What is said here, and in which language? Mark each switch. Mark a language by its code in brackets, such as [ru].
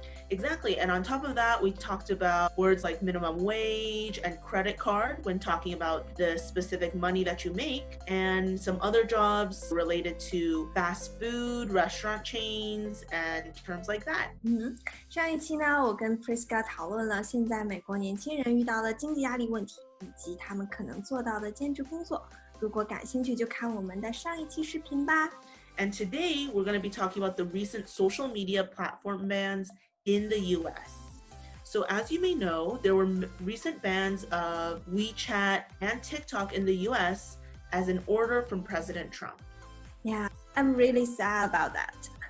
[en] Exactly. And on top of that, we talked about words like minimum wage and credit card when talking about the specific money that you make, and some other jobs related to fast food, restaurant chains, and terms like that. [zh] 上一期呢，我跟 Prisca 讨论了现在美国年轻人遇到的经济压力问题，以及他们可能做到的兼职工作。如果感兴趣，就看我们的上一期视频吧。 [en] And today, we're going to be talking about the recent social media platform bans in the US. So as you may know, there were recent bans of WeChat and TikTok in the US as an order from President Trump. Yeah, I'm really sad about that.